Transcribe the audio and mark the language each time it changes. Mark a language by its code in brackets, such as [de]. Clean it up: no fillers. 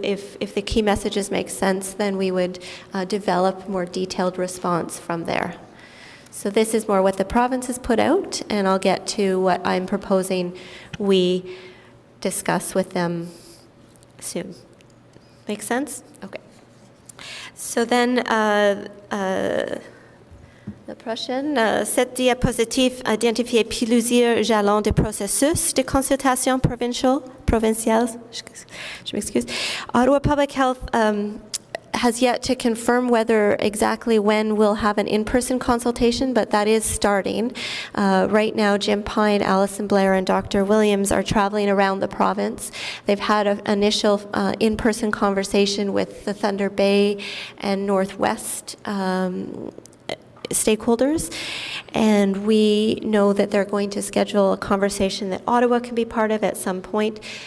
[en] If the key messages make sense, then we would develop more detailed response from there. So this is more what the province has put out, and I'll get to what I'm proposing we discuss with them soon. Make sense? Okay. So then, [fr] la prochaine, cette diapositive identifiait plusieurs jalons de processus de consultation provinciales. Je m'excuse. [en] Ottawa Public Health has yet to confirm whether exactly when we'll have an in-person consultation, but that is starting. Right now, Jim Pine, Alison, Blair, and Dr. Williams are traveling around the province. They've had an initial in-person conversation with the Thunder Bay and Northwest stakeholders, and we know that they're going to schedule a conversation that Ottawa can be part of at some point.